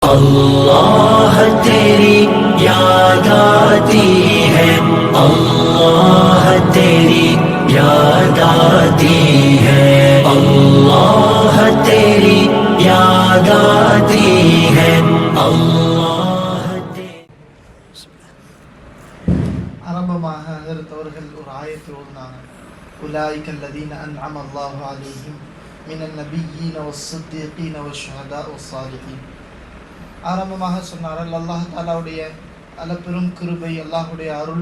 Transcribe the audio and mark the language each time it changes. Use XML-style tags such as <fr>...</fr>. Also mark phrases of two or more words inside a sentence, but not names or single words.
<hi>अल्लाह तेरी याद आती है, अल्लाह तेरी याद आती है, अल्लाह तेरी याद आती है, अल्लाह</hi> <ta>ஆரம்பமாக ஹஜ்ரத் அவர்கள் ஒரு ஆயத்தை ஓதினாங்க.</ta> <ar>أولئك الذين أنعم الله عليهم من النبيين والصديقين والشهداء والصالحين.</ar> <ta>ஆரம்பமாக சொன்னார்கள், அல்லாஹ் தாலாவுடைய பெரும் கிருபை, அல்லாஹுடைய அருள்.</ta>